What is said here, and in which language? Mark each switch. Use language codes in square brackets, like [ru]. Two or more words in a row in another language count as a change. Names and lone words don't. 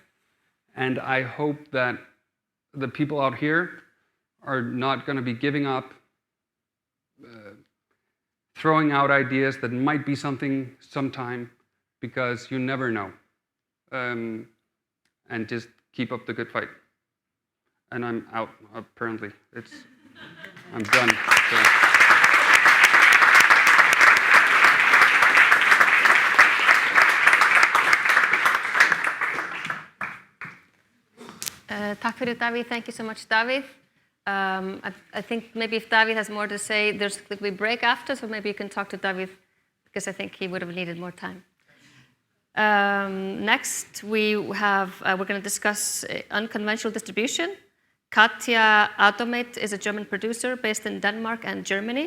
[en] And I hope that the people out here are not going to be giving up, throwing out ideas that might be something sometime, because you never know. And just keep up the good fight. And I'm out, apparently. I'm done. So. [is] Takk fyrir, Davíð. [en] Thank you so much, Davíð. I think maybe if Davíð has more to say, there's going to be a break after, so maybe you can talk to Davíð, because I think he would have needed more time. Next, we're going to discuss unconventional distribution. Katja Adomeit is a German producer based in Denmark and Germany.